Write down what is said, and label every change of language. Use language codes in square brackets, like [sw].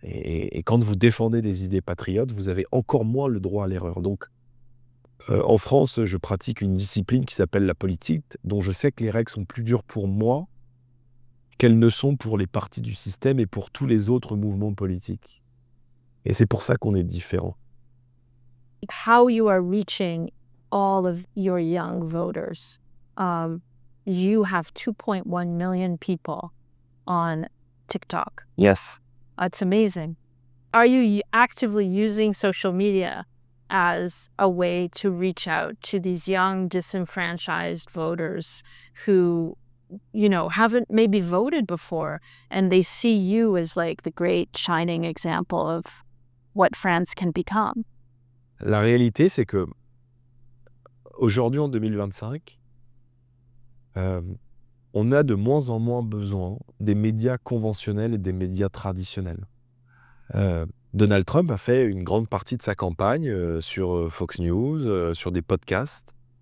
[fr] Et quand vous défendez des idées patriotes, vous avez encore moins le droit à l'erreur. Donc, en France, je pratique une discipline qui s'appelle la politique, dont je sais que les règles sont plus dures pour moi qu'elles ne sont pour les partis du système et pour tous les autres mouvements politiques. Et c'est pour ça qu'on est différents. [en] How you are reaching all of your young voters. You have 2.1 million people on TikTok. Yes. That's amazing. Are you actively using social media as a way to reach out to these young disenfranchised voters who, haven't maybe voted before, and they see you as like the great shining example of what France can become? [fr] La réalité, c'est que aujourd'hui, en 2025, on a de moins en moins besoin des médias conventionnels et des médias traditionnels. Donald Trump a fait une grande partie de sa campagne sur Fox News, sur des podcasts,